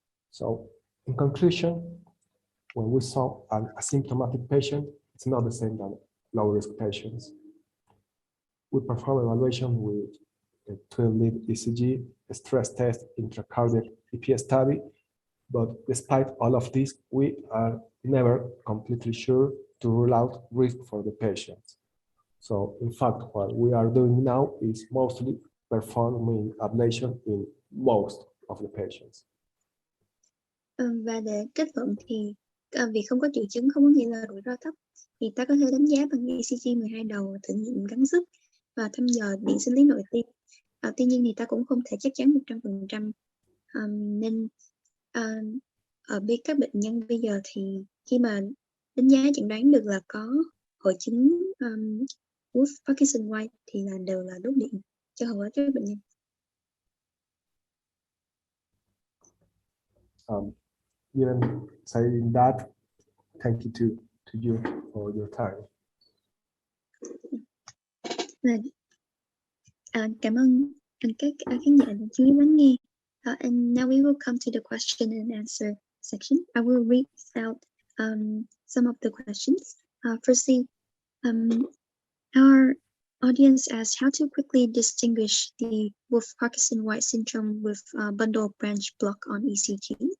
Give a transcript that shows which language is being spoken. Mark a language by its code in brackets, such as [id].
[en] So, in conclusion, when we saw an asymptomatic patient, it's not the same than low-risk patients. We perform evaluation with a 12-lead ECG, a stress test, intracardiac EP study, but despite all of this, we are never completely sure to rule out risk for the patients. So, in fact, what we are doing now is mostly performing ablation in most of the patients. [vi] Và để kết luận thì việc không có triệu chứng không có nghĩa là rủi ro thấp, thì ta có thể đánh giá bằng ECG 12 đầu, thử nghiệm gắng sức và thăm dò điện sinh lý nội tim. Tuy nhiên thì ta cũng không thể chắc chắn 100%. Nên ở các bệnh nhân bây giờ thì khi mà đánh giá chẩn đoán được là có hội chứng Wolff-Parkinson-White thì đều là đốt điện cho hầu hết các bệnh nhân. [en] Even saying that, thank you to you for your time. [vi] Cảm ơn các khán giả đã chú ý lắng nghe. [en] And now we will come to the question and answer section. I will read out some of the questions. Firstly, our audience asked how to quickly distinguish the Wolff-Parkinson-White syndrome with bundle branch block on ECG.